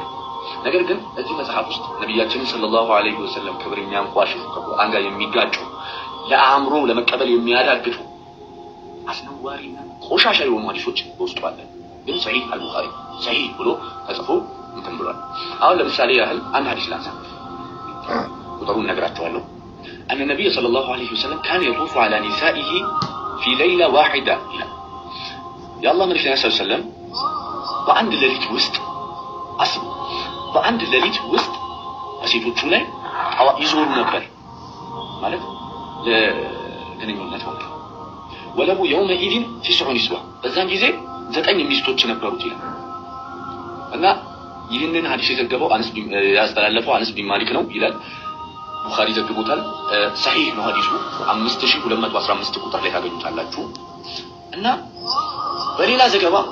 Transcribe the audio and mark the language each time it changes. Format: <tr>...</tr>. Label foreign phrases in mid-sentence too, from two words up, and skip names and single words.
<am>ነገር ግን እዚህ መጽሐፍ ውስጥ ነቢያችን</am> <ar>صلى الله عليه وسلم</ar> <am>ክብር የሚያንቋሽሹ ከቁርአን ጋር የሚጋጩ ለአእምሮ ለመቀበል የሚያዳግጡ አስነዋሪና ቆሻሻ የሆኑ ሐዲሶች በውስጡ አለ። ግን ሰሂህ አልቡኻሪ ሰሂህ ብሎ ተጽፎ እንትን ብሏል። አሁን ለምሳሌ ያህል አንድ ሐዲስ ላንሳ፣ ቁጥሩን እነግራችኋለሁ።</am> <ar>أن النبي صلى الله عليه وسلم كان يطوف على نسائه في ليلة واحدة يا الله ملك النبي صلى الله عليه وسلم</ar> <am>በአንድ ሌሊት ውስጥ አስቡ፣ በአንድ ሌሊት ውስጥ ሴቶቹ ላይ ይዞሩ ነበር ማለት ለግንኙነት ማለት ነው።</am> <ar>وله يومئذ 9 نسوة</ar> <am>በዛን ጊዜ 9 ሚስቶች ነበሩት ይላል። እና ይህንን ሐዲስ የዘገበው ያስተላለፈው አነስ ቢን ማሊክ ነው ይላል። ቡኻሪ ዘግቦታል። ሰሂህ ነው ሐዲሱ 5215 ቁጥር ላይ ታገኙታላችሁ። እና በሌላ ዘገባ</am>